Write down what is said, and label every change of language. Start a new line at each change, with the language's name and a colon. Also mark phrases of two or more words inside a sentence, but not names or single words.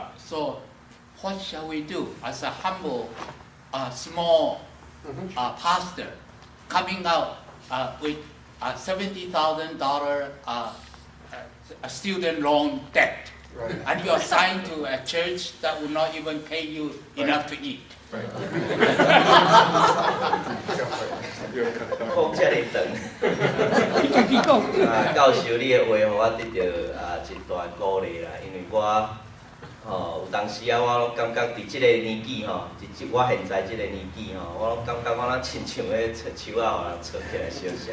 English: So what shall we do as a humble, small pastor coming out with a $70,000 a student loan debt? Right. And you are assigned to a church that will not even pay you enough to eat. Right.
Min Nan Chinese: 讲遮尔长，教授你的话，互我得到一大鼓励啦。因为我有当时我拢感觉伫即个年纪我现在即个年纪我拢感觉我若亲像咧找树仔，互人撮起来烧啥。